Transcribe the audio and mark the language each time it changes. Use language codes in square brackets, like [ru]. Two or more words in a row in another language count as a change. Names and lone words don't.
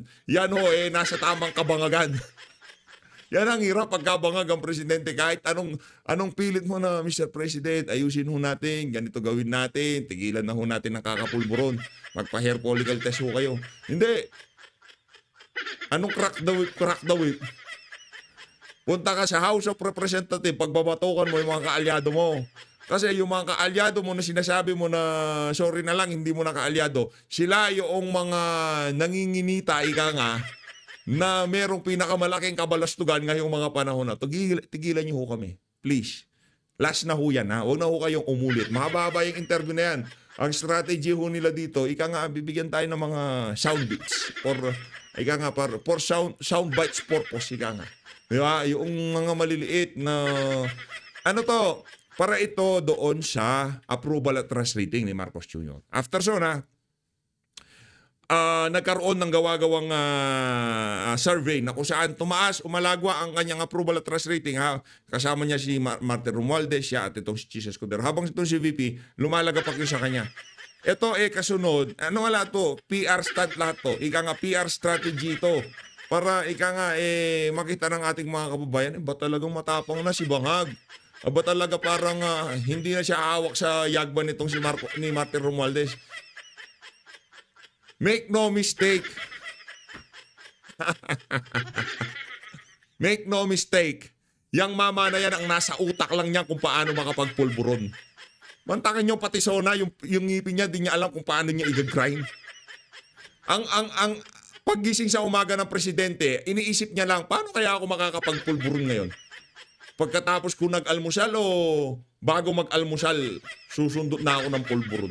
[tl] Yan ho, nasa tamang kabangagan. Yan ang hirap pagkabangag ang presidente. Kahit anong pilit mo na, [en] Mr. President, [tl] ayusin ho natin, ganito gawin natin, tigilan na ho natin ng kakapulburon. Magpa- [en] hair follicle test [tl] ho kayo. Hindi. Anong [en] crack the whip, crack the whip? [tl] Punta ka sa [en] House of Representatives, [tl] pagbabatukan mo yung mga kaalyado mo. Kasi yung mga kaalyado mo na sinasabi mo na sorry na lang, hindi mo na kaalyado, sila yung mga nanginginita, ika nga, na merong pinakamalaking kabalastugan ngayong mga panahon na. Tigilan niyo ho kami. Please. Last na ho yan, ha? Huwag na ho kayong umulit. Mahaba yung interview na yan. Ang strategy ho nila dito, ika nga, bibigyan tayo ng mga sound bits. [en] For sound bites purpose, [tl] ika nga. Diba? Yung mga maliliit na, para ito doon sa [en] approval at trust rating [tl] ni Marcos Jr. After so na, nagkaroon ng gawa-gawang survey na kung saan tumaas, umalagwa ang kanyang [en] approval at trust rating. [tl] Kasama niya si Martin Romualdez, siya at itong si Chis Escudero. Habang itong si VP, lumalagapak yun sa kanya. Ito kasunod, wala to? [en] PR stunt [tl] lahat to. Ika nga, [en] PR strategy [tl] to. Para ika nga, makita ng ating mga kababayan, ba talagang matapang na si Bangag? Ba talaga parang hindi na siya hawak sa yagban nitong ni Martin Romualdez? [en] Make no mistake. Make no mistake. [tl] Yang mama na yan ang nasa utak lang niya kung paano makapagpulburon. Mantakin niyo pati Sona, yung ngipin niya, di niya alam kung paano niya i-grind. Ang paggising sa umaga ng presidente, iniisip niya lang, paano kaya ako makakapagpulburon ngayon? Pagkatapos ko nag-almusal o bago mag-almusal, susundot na ako ng pulburon.